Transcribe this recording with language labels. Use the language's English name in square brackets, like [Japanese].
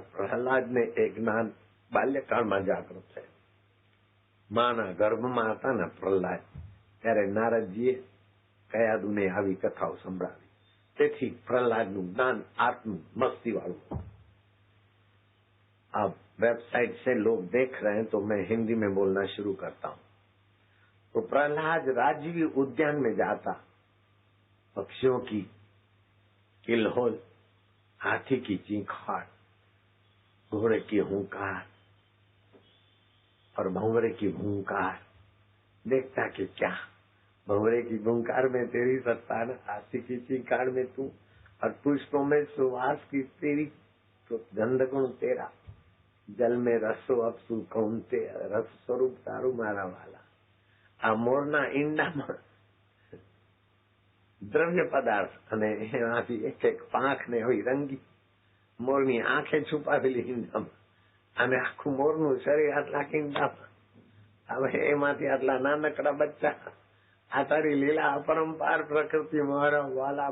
[Gujarati] પ્રહલાદને એ જ્ઞાન બાલ્યકાળમાં જાગૃત છે. માના ગર્ભમાં હતા ને પ્રહલાદ, ત્યારે નારદજીએ કયાદુને આવી કથાઓ સંભળાવી. તેથી પ્રહલાદનું જ્ઞાન આત્મ મસ્તી वालों. [Hindi] अब वेबसाइट से लोग देख रहे हैं तो मैं हिंदी में बोलना शुरू करता हूँ. तो प्रहलाद राजवी उद्यान में जाता, पक्षियों की किलहोल, हाथी की चींखाड़, घोड़े की हुंकार और भंवरे की भूंकार. देखता कि क्या भंवरे की भूंकार में तेरी सत्ता न, हाथी की चींखाड़ में तू, और पुष्पों में सुवास की तेरी, तो गंध गुण तेरा, जल में रसो अपसु कौन ते, रस स्वरूप [Gujarati] तारू मारा वाला. આ મોરના ઈંડામાં દ્રવ્ય પદાર્થ અને એનાથી એક એક પાંખ ને હોય રંગી, મોરની આંખે છુપાવેલી ઈંડામાં, અને આખું મોરનું શરીર આટલા ઈંડામાં. હવે એમાંથી આટલા નાનકડા બચ્ચા. આ તારી લીલા અપરંપાર પ્રકૃતિ મારા વાલા.